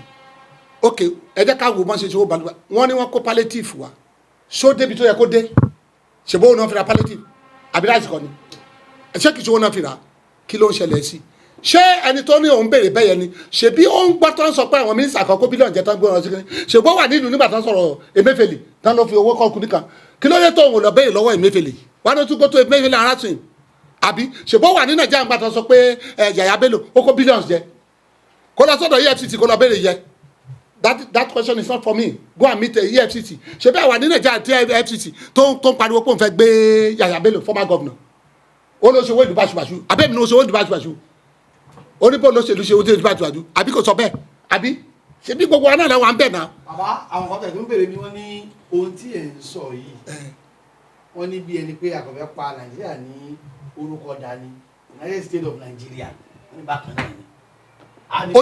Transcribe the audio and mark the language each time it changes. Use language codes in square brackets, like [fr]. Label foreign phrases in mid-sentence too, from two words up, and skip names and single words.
[yo] Ok, ẹ jẹ́ ká wo bọ́n ṣe ṣòwò balùwà wọ́n ní wọ́n kó palliative wa ṣó débi tó yẹ kó dé ṣe bóun náà fi ra palliative àbí láti kọ́ ni ṣé kìí ṣòwò náà fi ra kí ló ń ṣẹlẹ̀ sí ṣé ẹni tó ní òun béèrè bẹ́yẹ ni ṣebí ó ń gbọ́ tó ń sọ pé àwọn mínísítà kan kó bílíọ̀nù jẹ́ tó ń gbé wọn sí kí ṣègbó wà nílùú nígbà tó ń sọ̀rọ̀ Emefiele tán ló fi owó kọ́kùn nìkan kí ló dé tó òun lọ béèrè lọ́wọ́ Emefiele [en] why don't you go to Emefiele and ask him [yo] àbí ṣègbó wà ní Nàìjíríà nígbà tó ń sọ pé Yàyà Bello ó kó bílíọ̀nù jẹ kó lọ sọ́dọ̀ EFCC kó lọ béèrè yẹ [en] that question is not for me go and meet the EFCC [yo] ṣebí àwa ní Nàìjíríà tí EFCC tó ń pariwo pé òun fẹ́ gbé Yàyà Bello [en] former governor [yo] ó ló ṣe owó ìlú báṣubàṣu àbẹ́mi ló ṣe owó ìlú báṣubàṣu oníbò lóṣèlú ṣe ojú ìbájú àbí kò sọ bẹ́ẹ̀ àbí ṣe bí gbogbo anáà làwọn à ń bẹ̀ náà. bàbá àwọn kan tẹ̀ tó ń bèrè mi wọ́n ní ohun tí ẹ̀ ń sọ yìí wọ́n ní bí ẹni pé àkọ́fẹ́ pa Nàìjíríà ní orúkọ dání United States of Nigeria wọ́n ní bákan náà ni.